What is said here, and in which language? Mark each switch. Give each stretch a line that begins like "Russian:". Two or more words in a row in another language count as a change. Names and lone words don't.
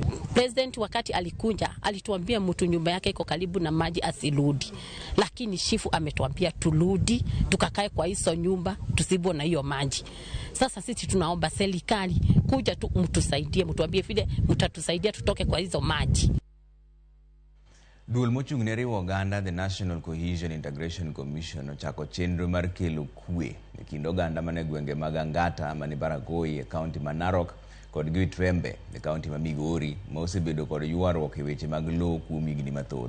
Swahili: President wakati alikuja alituambia mtu nyumba yake iko karibu na maji asirudi. Lakini chifu ametuambia turudi, tukakae kwa hizo nyumba, tusibo na hiyo maji. Sasa sisi tunaomba serikali kuja tu mtusaidie, mtuambie vile mtatusaidia tutoke kwa hizo maji.
Luo (Kenya and Tanzania): Duol mochung'ne riwo oganda The National Cohesion Integration Commission ochako chenro mar kelo kwe e kind oganda mane gwenge mag Angata mani Baragoi e kaunti ma Narok kod Gitwembe e kaunti ma Migori ma osebedo kod ywaruok e weche mag lowo kuom higni mathoth.